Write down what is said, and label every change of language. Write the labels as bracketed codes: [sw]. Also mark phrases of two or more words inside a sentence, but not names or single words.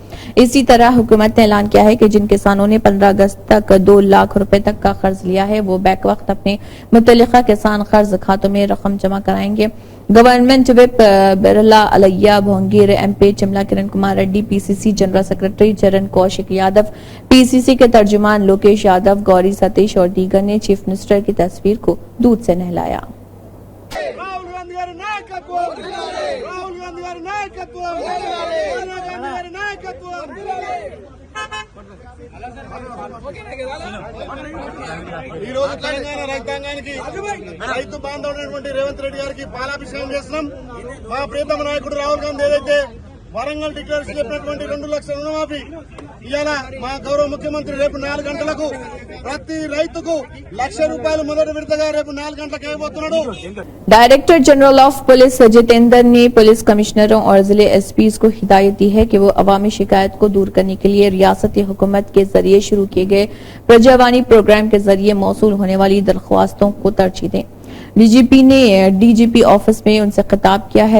[ur] اسی طرح حکومت نے اعلان کیا ہے کہ جن کسانوں نے 15 اگست تک 2 لاکھ روپے تک کا قرض لیا ہے وہ بیک وقت اپنے متعلقہ کسان قرض کھاتوں میں رقم جمع کرائیں گے. [en] Government whip [ur] برلا علیہ بھونگیر, ایم پی چملا کرن کمار ریڈی, پی سی سی [en] General Secretary [ur] چرن کوشک یادو, پی سی سی کے ترجمان لوکیش یادو, گوری ستیش اور دیگر نے [en] Chief Minister [ur] کی تصویر کو دودھ سے نہلایا. [te] ఈ రోజు తెలంగాణ రైతాంగానికి రైతు బాంధవుడైనటువంటి రేవంత్ రెడ్డి గారికి పాలాభిషేకం చేస్తున్నాం. మా ప్రియతమ నాయకుడు రాహుల్ గాంధీ ఏదైతే వరంగల్ డిక్లేర్స్ చెప్పినటువంటి 2 లక్షల రుణమాఫీ ఇవాళ మా గౌరవ ముఖ్యమంత్రి రేపు 4 గంటలకు ప్రతి రైతుకు ₹1,00,000 మొదటి విడతగా రేపు 4 గంటలకు ఇవ్వబోతున్నాడు. [en] Director General of Police [ur] جتیندر نے پولیس کمشنروں اور ضلع ایس پیز کو ہدایت دی ہے کہ وہ عوامی شکایت کو دور کرنے کے لیے ریاستی حکومت کے ذریعے شروع کیے گئے پرجاوانی پروگرام کے ذریعے موصول ہونے والی درخواستوں کو ترجیح دیں. ڈی جی پی نے ڈی جی پی آفس میں ان سے خطاب کیا ہے.